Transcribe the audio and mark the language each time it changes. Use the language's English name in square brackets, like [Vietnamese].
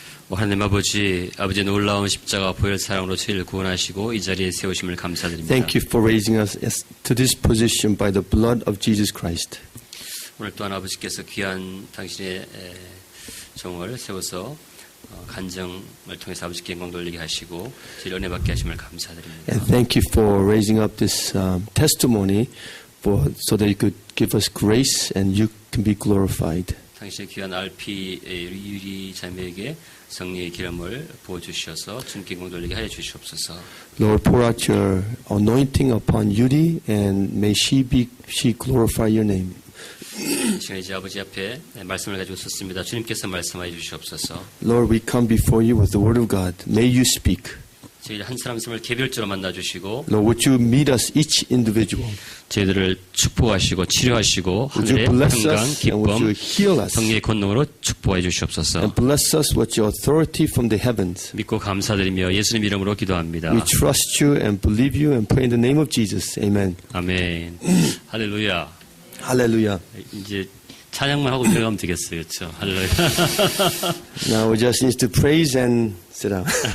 [Korean] 하나님 아버지의 놀라운 십자가 보혈 사랑으로 저희를 구원하시고 이 자리에 세우심을 감사드립니다. [English] Thank you for raising us to this position by the blood of Jesus Christ. [Korean] 오늘 또한 아버지께서 귀한 당신의 종을 세워서 간정을 통해서 아버지께 영광 돌리게 하시고 저희를 은혜 받게 하심을 감사드립니다. [English] And thank you for raising up this testimony so that you could give us grace and you can be glorified. [Korean] 당신의 귀한 RP 유리 자매에게 성령의 기름을 부어주셔서 주님께 영광 돌리게 하여 주시옵소서. [English] Lord, pour out your anointing upon Yuri and may she glorify your name. [Korean] 시간에 이제 아버지 앞에 말씀을 가지고 섰습니다. 주님께서 말씀하여 주시옵소서. [English] Lord, we come before you with the word of God. May you speak. [Korean] 저희 한 사람 개별적으로 만나주시고 [English] Lord, would you meet us each individual? [Korean] 저희들을 축복하시고 치료하시고 [English] Would you [Korean] 하늘의 [English] bless [Korean] 평강, [English] us and would you [Korean] 기쁨, [English] heal us? [Korean] 성령의 권능으로 축복해 주시옵소서. [English] And bless us with your authority from the heavens. [Korean] 믿고 감사드리며 예수님 이름으로 기도합니다. [English] We trust you and believe you and pray in the name of Jesus. Amen. [Korean] 아멘. 할렐루야. [English] Hallelujah. [Korean] 이제 찬양만 하고 들어가면 되겠어요. 그렇죠? 할렐루야. [English] Now we just need to praise and sit down.